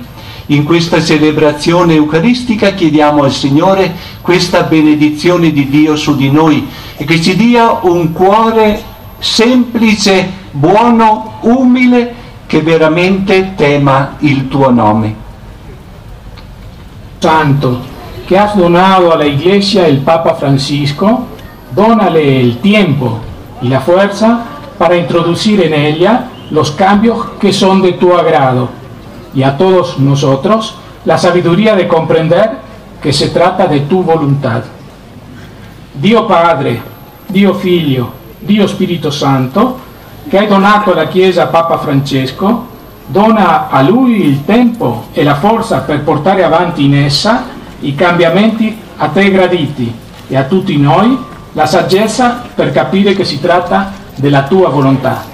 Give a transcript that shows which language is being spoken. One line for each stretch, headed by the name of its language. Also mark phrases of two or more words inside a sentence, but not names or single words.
Italian: In questa celebrazione eucaristica chiediamo al Signore questa benedizione di Dio su di noi e che ci dia un cuore semplice, buono, umile, che veramente tema il tuo nome.
Spanish: Santo, que has donado a la Iglesia el Papa Francisco, dónale el tiempo y la fuerza para introducir en ella los cambios que son de tu agrado, y a todos nosotros la sabiduría de comprender que se trata de tu voluntad.
Italian: Dio Padre, Dio Figlio, Dio Spirito Santo, che hai donato alla Chiesa Papa Francesco, dona a lui il tempo e la forza per portare avanti in essa i cambiamenti a te graditi e a tutti noi la saggezza per capire che si tratta della tua volontà.